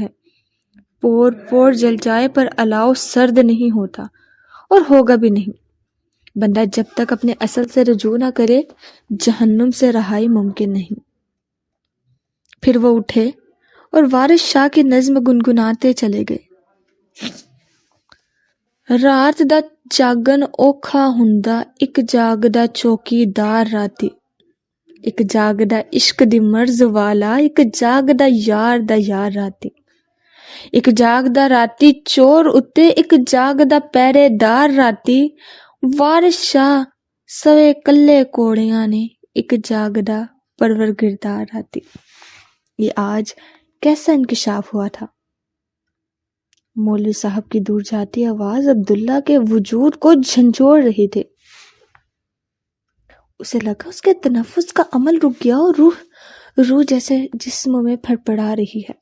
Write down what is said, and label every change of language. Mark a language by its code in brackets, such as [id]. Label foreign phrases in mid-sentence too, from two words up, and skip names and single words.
[ur] پور پور جل جائے پر الاؤ سرد نہیں ہوتا، اور ہوگا بھی نہیں. بندہ جب تک اپنے اصل سے رجوع نہ کرے جہنم سے رہائی ممکن نہیں. پھر وہ اٹھے اور وارث شاہ کی نظم گنگناتے چلے گئے. [pa] رات دا جاگن اوکھا ہوندا، ایک جاگدا چوکیدار راتی. ایک جاگدا عشق دی مرز والا، ایک جاگدا یار دا یار راتی. ایک جاگدا راتی چور اتے، ایک جاگدا پہرے دار راتی. وارث شاہ سوے کلے کوڑیاں نے، ایک جاگدا پروردگار راتی. [ur] یہ آج کیسا انکشاف ہوا تھا؟ مولوی صاحب کی دور جاتی آواز عبداللہ کے وجود کو جھنجھوڑ رہی تھی. اسے لگا اس کے تنفس کا عمل رک گیا اور روح جیسے جسم میں پھڑپڑا رہی ہے.